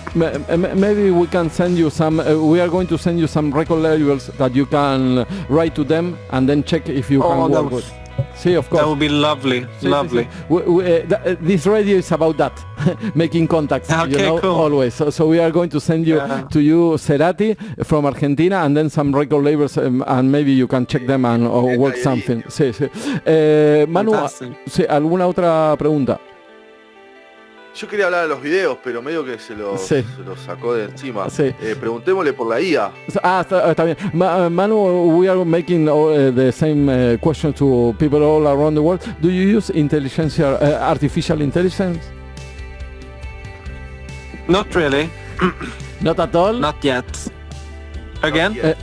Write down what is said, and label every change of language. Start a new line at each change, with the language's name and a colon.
English: Maybe we can send you some. We are going to send you some record labels that you can write to them and then check if you can work with. See, of course. That would be lovely. Lovely. This radio is about that, making contacts. Okay, you know, cool. Always. So we are going to send you to you Cerati from Argentina and then some record labels and maybe you can check them and work something.
Spanish: Sí. Manu, ¿alguna otra pregunta? Yo quería hablar de los videos, pero medio que se lo sacó de encima. Sí. Preguntémosle por la IA. Está bien.
English: Manu, we are making the same question to people all around the world. Do you use artificial intelligence? Not really. Not at all? Not yet. Again?